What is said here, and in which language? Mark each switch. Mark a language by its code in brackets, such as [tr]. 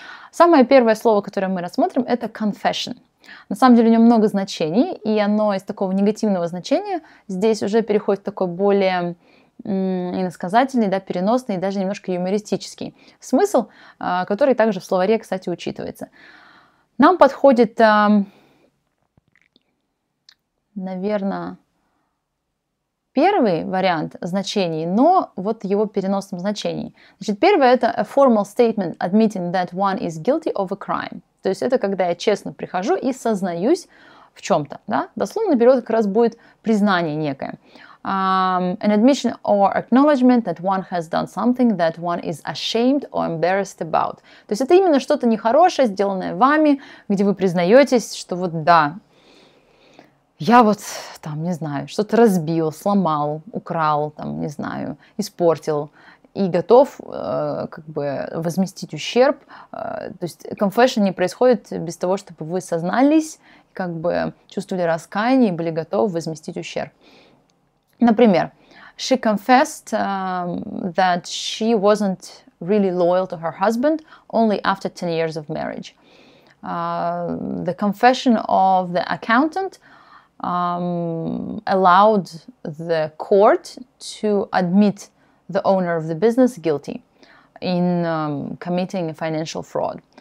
[ru] Самое первое слово, которое мы рассмотрим, это confession. На самом деле у него много значений, и оно из такого негативного значения здесь уже переходит в такой более иносказательный, да, переносный и даже немножко юмористический смысл, который также в словаре, кстати, учитывается. Нам подходит, наверное, первый вариант значений, но вот его переносном значении. Значит, первое – это [en] a formal statement admitting that one is guilty of a crime. [ru] То есть это когда я честно прихожу и сознаюсь в чем-то. Да? Дословно перевод как раз будет признание некое. [en] An admission or acknowledgement that one has done something that one is ashamed or embarrassed about. [ru] То есть это именно что-то нехорошее, сделанное вами, где вы признаетесь, что вот да, я вот там, не знаю, что-то разбил, сломал, украл, там, не знаю, испортил и готов как бы возместить ущерб. То есть confession не происходит без того, чтобы вы сознались, как бы чувствовали раскаяние и были готовы возместить ущерб. Например, [en] she confessed that she wasn't really loyal to her husband only after 10 years of marriage. The confession of the accountant allowed the court to admit the owner of the business guilty in committing financial fraud.